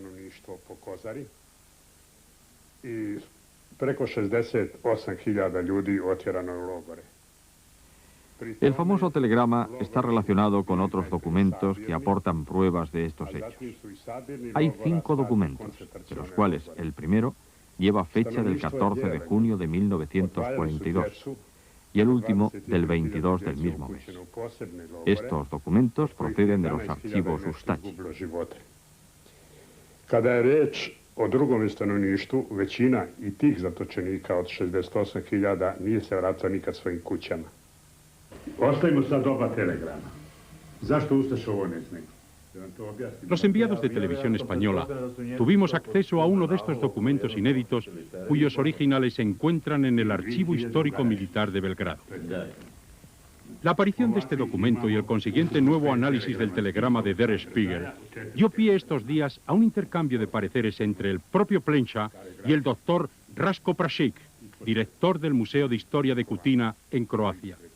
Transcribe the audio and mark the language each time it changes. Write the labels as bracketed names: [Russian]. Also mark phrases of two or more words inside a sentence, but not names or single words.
[Spanish] El famoso telegrama está relacionado con otros documentos que aportan pruebas de estos hechos. Hay 5 documentos, de los cuales el primero lleva fecha del 14 de junio de 1942 y el último del 22 del mismo mes. Estos documentos proceden de los archivos Ustaći. [Serbian] Kada je reč o drugom stanovništvu, većina i tih zatočenika od 68.000 nije se vratila nikad svojim kućama. Ostavimo sad oba telegrama. Zašto Ustaše ovo ne znaju? [Spanish] Los enviados de Televisión Española tuvimos acceso a uno de estos documentos inéditos cuyos originales se encuentran en el Archivo Histórico Militar de Belgrado. La aparición de este documento y el consiguiente nuevo análisis del telegrama de Der Spiegel dio pie estos días a un intercambio de pareceres entre el propio Plenča y el doctor Ratko Prašić, director del Museo de Historia de Kutina en Croacia.